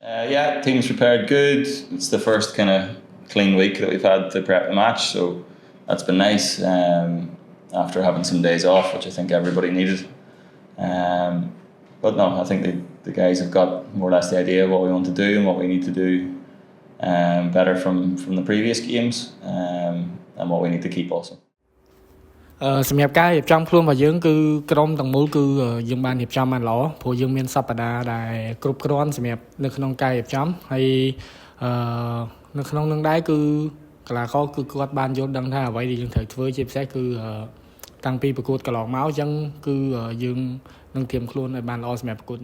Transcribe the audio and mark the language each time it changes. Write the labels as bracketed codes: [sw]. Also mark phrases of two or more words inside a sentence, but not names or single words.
[en] Yeah, team's prepared good. It's the first kind of clean week that we've had to prep the match, so that's been nice. After having some days off, which I think everybody needed. But no, I think the guys have got more or less the idea of what we want to do and what we need to do better from the previous games, and what we need to keep also. [km] សម្រាប់ការរៀបចំខ្លួនរបស់យើងគឺក្រុមទាំងមូលគឺយើងបានរៀបចំបានល្អព្រោះយើងមានសប្តាហ៍ដែលគ្រប់គ្រាន់សម្រាប់នៅក្នុងការរៀបចំហើយនៅក្នុងនឹងដែរគឺកីឡាករគឺគាត់បានយល់ដឹងថាអ្វីដែលយើងត្រូវធ្វើជាពិសេសគឺតាំងពីប្រកួតកន្លងមកអញ្ចឹងគឺយើងនឹងត្រៀមខ្លួនឲ្យបានល្អសម្រាប់ប្រកួតនេះ